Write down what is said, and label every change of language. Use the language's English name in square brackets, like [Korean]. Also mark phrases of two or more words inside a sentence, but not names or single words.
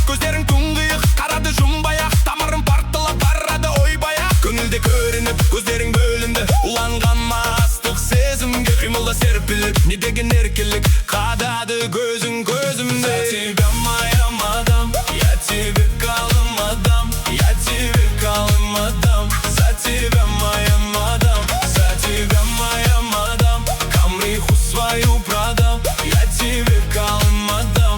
[Kazakh] Көздерің тұңғиық, қарады жұмбай-ақ, тамырым партылап барады ойбай-ақ. Көңілде көрініп, көздерің бөлінді, уланған ма ыстық сезімге. Қимылда серпіліп, не деген еркелік, қадады көзің көзімде. [Russian] За тебя, моя мадам, я тебе калым отдам, я тебе калым отдам. За тебя, моя мадам, за тебя, моя мадам, камриху свою продам, я тебе калым отдам.